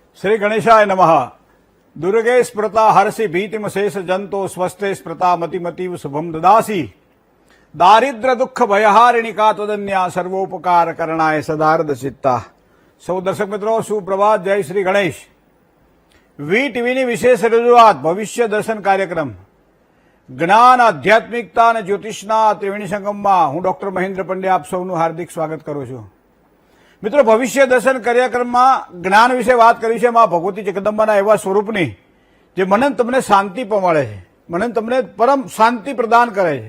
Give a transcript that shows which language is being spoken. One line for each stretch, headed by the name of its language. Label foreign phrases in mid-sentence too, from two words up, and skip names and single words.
Sanskrit: श्री गणेशाय नमः। दुर्गे स्मृता हर्षि भीतिम शेष जंतो स्वस्थे स्मृता मतिमतीव शुभम ददासी। दारिद्र दुख भयहारिणिका तदन्या सर्वोपकार करणाय सदार्द चित्ता।
Hindi: सौ दर्शक मित्रों सुप्रभात, जय श्री गणेश।
Gujarati: વી ટીવીની વિશેષ રજૂઆત ભવિષ્ય દર્શન કાર્યક્રમ જ્ઞાન આધ્યાત્મિકતા અને જ્યોતિષના ત્રિવેણી સંગમમાં હું ડોક્ટર મહેન્દ્ર પંડ્યા આપ સૌનું હાર્દિક સ્વાગત કરું છું। મિત્રો, ભવિષ્ય દર્શન કાર્યક્રમમાં જ્ઞાન વિશે વાત કરી છે મા ભગવતી જગદંબાના એવા સ્વરૂપની જે મને તમને શાંતિ મળે છે, મને તમને પરમ શાંતિ પ્રદાન કરે છે।